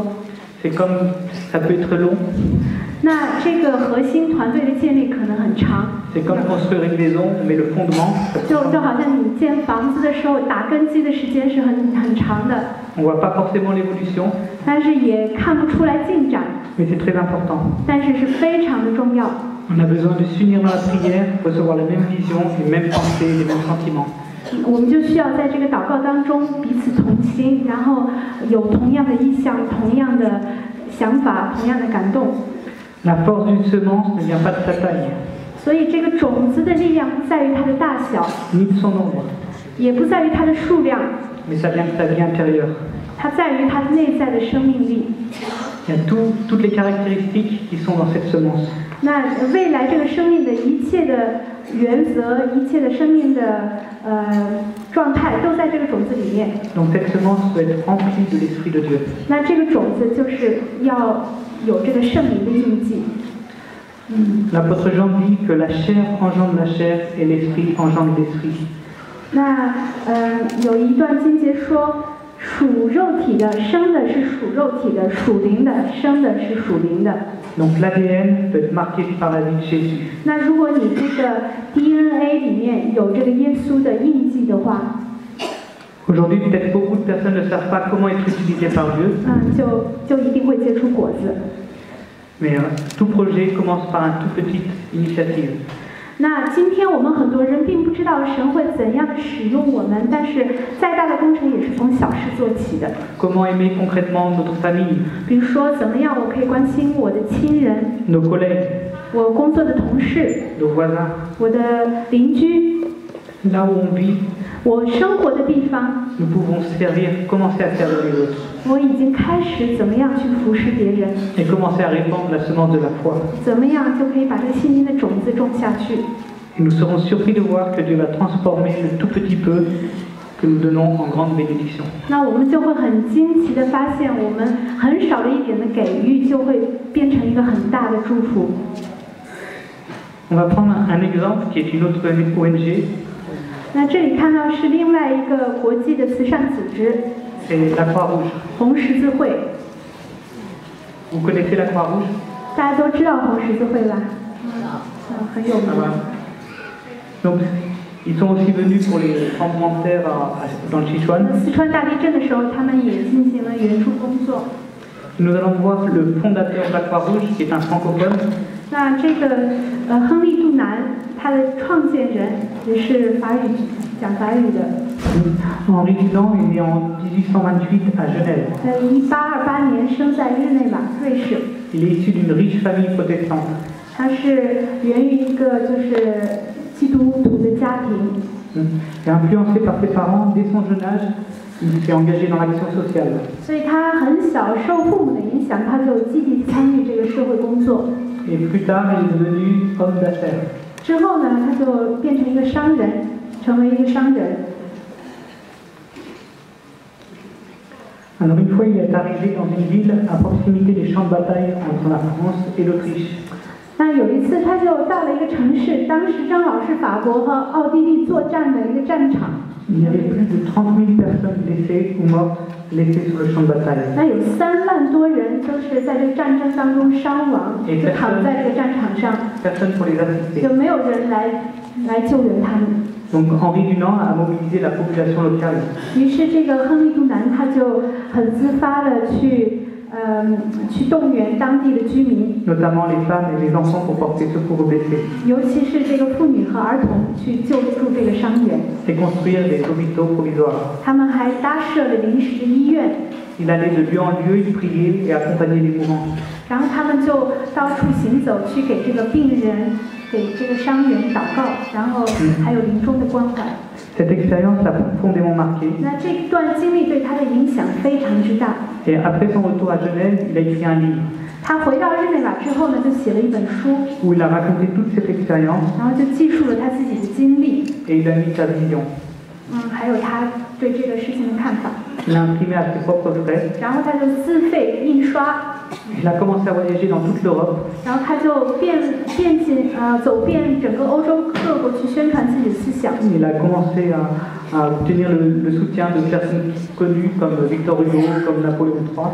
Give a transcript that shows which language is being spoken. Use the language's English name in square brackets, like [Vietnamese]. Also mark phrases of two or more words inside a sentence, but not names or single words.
[French] C'est comme, ça peut être long, [Chinese] 那这个核心团队的建立可能很长， [French] c'est comme construire une maison, on met le fondement, [Chinese] 就好像你建房子的时候打根基的时间是很长的， [French] on ne voit pas forcément l'évolution, [Chinese] 但是也看不出来进展， [French] mais c'est très important. [Chinese] 但是是非常的重要。 [French] On a besoin de s'unir dans la prière, recevoir la même vision, les mêmes pensées, les mêmes sentiments. [Chinese] 我们就需要在这个祷告当中彼此同心，然后有同样的意向、同样的想法、同样的感动。 [French] La force d'une semence ne vient pas de sa taille, [Chinese] 所以这个种子的力量不在于它的大小， [French] ni de son nombre, [Chinese] 也不在于它的数量， [French] mais ça vient de sa vie intérieure. [Chinese] 它在于它内在的生命力。 [French] Il y a toutes les caractéristiques qui sont dans cette semence. [Chinese] 那未来这个生命的一切的原则、一切的生命的状态都在这个种子里面。 [French] Donc cette semence doit être remplie de l'Esprit de Dieu. [Chinese] 那这个种子就是要有这个圣灵的印记。 [French] L'apôtre Jean dit que la chair engendre la chair et l'esprit engendre l'esprit. [Chinese] 那有一段经节说，属肉体的生的是属肉体的，属灵的生的是属灵的。 [French] Donc l'ADN peut être marqué par la vie de Jésus. [Chinese] 那如果你这个 DNA 里面有这个耶稣的印记的话， [French] Aujourd'hui, peut-être beaucoup de personnes ne savent pas comment être utilisées par Dieu. [Chinese] 就一定会结出果子。 [French] Mais tout projet commence par une toute petite initiative. [Chinese] 那今天我们很多人并不知道神会怎样的使用我们，但是再大的工程也是从小事做起的。 [French] Comment aimer concrètement notre famille, [Chinese] 比如说，怎么样我可以关心我的亲人、 [French] nos collègues, [Chinese] 我工作的同事、 [French] nos voisins, [Chinese] 我的邻居、 [French] là où on vit, [Chinese] 我生活的地方， [French] nous pouvons commencer à servir les autres [Chinese] 我已经开始怎么样去服侍别人， [French] et commencer à répandre la semence de la foi. [Chinese] 怎么样就可以把这个信心的种子种下去。 [French] Et nous serons surpris de voir que Dieu va transformer le tout petit peu que nous donnons en grande bénédiction. [Chinese] 那我们就会很惊奇的发现，我们很少的一点的给予，就会变成一个很大的祝福。 [French] On va prendre un exemple qui est une autre ONG, [Chinese] 那这里看到是另外一个国际的慈善组织 [French] c'est la Croix-Rouge. [Chinese] 红十字会， [French] Vous connaissez la Croix-Rouge? [Chinese] 大家都知道红十字会吧？很有 Ah 名。 [French] voilà. Donc, ils sont aussi venus pour les tremblements de terre dans le Sichuan. [Chinese] 四川大地震的时候，他们也进行了援助工作。 [French] Nous allons voir le fondateur de la Croix-Rouge, qui est un francophone, [Chinese] 那这个亨利·杜南，他的创建人也是讲法语的。 [French] Henri Dunant est né en 1828 à Genève. [Chinese] 1828 年生在日内瓦，瑞士。 [French] Il est issu d'une riche famille protestante. [Chinese] 他是源于一个就是基督徒的家庭。 [French] Et influencé par ses parents, dès son jeune âge, il s'est engagé dans l'action sociale. [Chinese] 所以他很小受父母的影响，他就积极参与这个社会工作。 [French] Et plus tard, il est devenu homme d'affaires. [Chinese] 之后呢，他就变成一个商人，成为一个商人。 [French] Alors une fois, il est arrivé dans une ville à proximité des champs de bataille entre la France et l'Autriche. [Chinese] 那有一次，他就到了一个城市，当时正好是法国和奥地利作战的一个战场。 [French] Il y avait plus de 30 000 personnes blessées ou mortes laissées sur le champ de bataille. [Chinese] 那有3万多人都是在这个战争当中伤亡，就躺在这个战场上， [French] Personne pour les assister. [Chinese] 就没有人来救援他们。 [French] Donc Henri Dunant a mobilisé la population locale. [Chinese] 于是这个亨利·杜南他就很自发的去动员当地的居民， [French] Notamment les femmes et les enfants pour porter secours aux blessés [Chinese] 尤其是这个妇女和儿童去救助这个伤员。 [French] et construire des hôpitaux provisoires. [Chinese] 他们还搭设了临时的医院， [French] Il allait de lieu en lieu, il priait et accompagnait les mourants. [Chinese] 然后他们就到处行走，去给这个病人、给这个伤员祷告，然后还有临终的关怀。 [French] Cette expérience l'a profondément marqué. [Chinese] 那这段经历对他的影响非常之大。 [French] Et après son retour à Genève, il a écrit un livre [Chinese] 他回到日内瓦之后呢，就写了一本书， [French] où il a raconté toute cette expérience [Chinese] 然后就记述了他自己的经历， [French] et il a mis sa vision. [Chinese] 还有他对这个事情的看法。 [French] Il a imprimé à ses propres frais. [Chinese] 然后他就自费印刷， [French] Il a commencé à voyager dans toute l'Europe [Chinese] 然后他就走遍整个欧洲各国去宣传自己的思想。 [French] Il a commencé à obtenir le soutien de personnes connues comme Victor Hugo, comme Napoléon III.